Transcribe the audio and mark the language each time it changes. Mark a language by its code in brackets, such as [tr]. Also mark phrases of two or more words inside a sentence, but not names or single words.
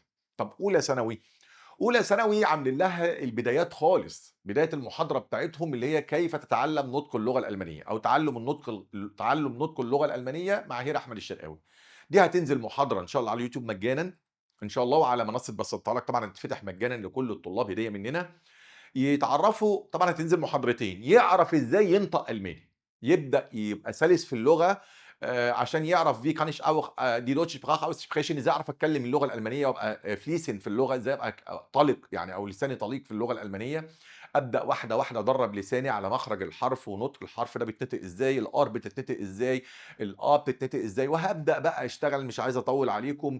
[ar] طب أولى ثانوي، أولى ثانوي عاملين لها البدايات خالص، بداية المحاضرة بتاعتهم اللي هي كيف تتعلم نطق اللغة الألمانية، أو تعلم نطق اللغة الألمانية مع هيرا أحمد الشرقاوي. دي هتنزل محاضرة إن شاء الله على اليوتيوب مجانًا إن شاء الله، وعلى منصة بسطتها لك طبعًا هتتفتح مجانًا لكل الطلاب هدية مننا. يتعرّفوا طبعًا هتنزل محاضرتين، يعرف إزاي ينطق ألماني، يبدأ يبقى سَلِس في اللغة، عشان يعرف [de] wie kann ich auch die deutsche Sprache aussprechen، [ar] إزاي أعرف أتكلّم اللغة الألمانية وأبقى fließend في اللغة، إزاي أبقى طلِق يعني أو لساني طليق في اللغة الألمانية. أبدأ واحدة، واحدة أدرّب لساني على مخرج الحرف ونطق الحرف ده بيتنطق إزاي، الR بتتنطق إزاي، بتتنطق إزاي، وهابدأ بقى أشتغل. مش عايز أطوّل عليكم.